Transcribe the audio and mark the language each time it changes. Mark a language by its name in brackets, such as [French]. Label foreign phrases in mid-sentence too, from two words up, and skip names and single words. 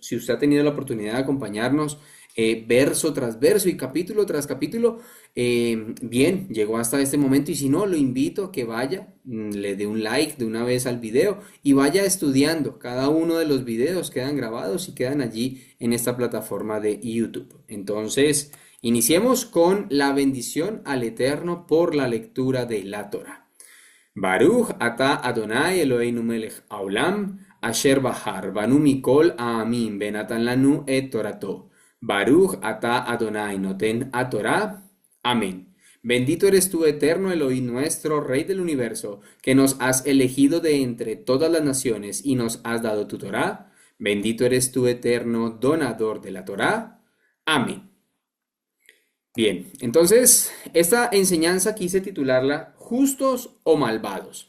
[Spanish] Si usted ha tenido la oportunidad de acompañarnos verso tras verso y capítulo tras capítulo, bien, llegó hasta este momento y si no, lo invito a que vaya, le dé un like de una vez al video y vaya estudiando. Cada uno de los videos quedan grabados y quedan allí en esta plataforma de YouTube. Entonces, iniciemos con la bendición al Eterno por la lectura de la Torah. [Hebrew] ברוך אתה ה' אלוהינו מלך העולם, אשר בחר בנו מכל העמים ונתן לנו את תורתו. ברוך אתה ה' נותן התורה. Amén. [Spanish] Bendito eres tú, eterno Elohim nuestro, Rey del universo, que nos has elegido de entre todas las naciones y nos has dado tu Torah. Bendito eres tú, eterno donador de la Torah. Amén. Bien, entonces, esta enseñanza quise titularla ¿Justos o malvados?